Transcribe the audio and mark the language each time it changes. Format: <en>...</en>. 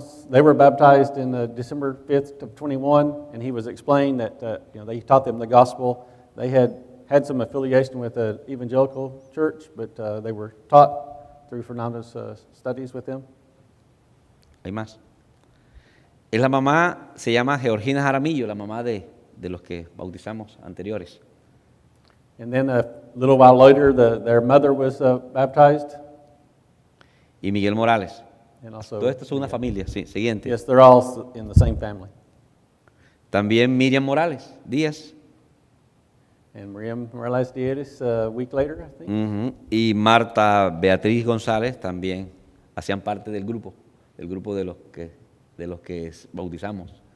<en>They were baptized in December 5th of 21, and he was explaining that they taught them the gospel. They had some affiliation with the evangelical church, but they were taught through Fernando's studies with them.</en> <es>Hay más. Es la mamá, se llama Georgina Jaramillo, la mamá de los que bautizamos anteriores.</es> <en>And then a little while later, their mother was baptized.</en> <es>Y Miguel Morales.</es> <en>And also,</en> <es>Todo esto es una familia, sí. Siguiente.</es> <en>yes, they're all in the same family.</en> <es>También Miriam Morales Díaz.</es> <en>And Miriam Morales Diaz a week later, I think. Ujú.</en> <es>Y Marta Beatriz González también hacían parte del grupo de los que bautizamos,</es>